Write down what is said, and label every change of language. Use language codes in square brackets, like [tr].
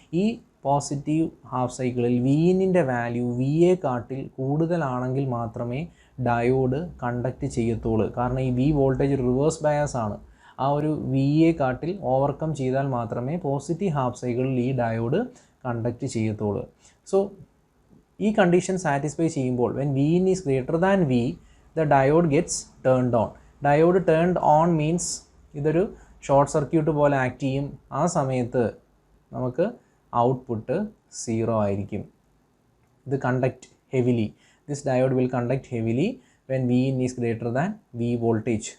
[ml] ഈ positive half സൈക്കിളിൽ വിഇന്നിൻ്റെ value വിയെ കാട്ടിൽ കൂടുതലാണെങ്കിൽ മാത്രമേ ഡയോഡ് കണ്ടക്ട് ചെയ്യത്തുള്ളൂ. കാരണം ഈ വി വോൾട്ടേജ് റിവേഴ്സ് ബയാസ് ആണ്. ആ ഒരു വിയെ കാട്ടിൽ ഓവർകം ചെയ്താൽ മാത്രമേ പോസിറ്റീവ് ഹാഫ് സൈക്കിളിൽ ഈ ഡയോഡ് കണ്ടക്ട് ചെയ്യത്തുള്ളൂ. സോ ഈ കണ്ടീഷൻ സാറ്റിസ്ഫൈ ചെയ്യുമ്പോൾ [en] when Vin is greater than V, the diode gets turned on. [ml] Diode turned on means ഇതൊരു ഷോർട്ട് സർക്യൂട്ട് പോലെ ആക്ട് ചെയ്യും. ആ സമയത്ത് നമുക്ക് ഔട്ട്പുട്ട് 0 ആയിരിക്കും. [en] ഇത് conduct heavily, this diode will conduct heavily when Vin is greater than V voltage.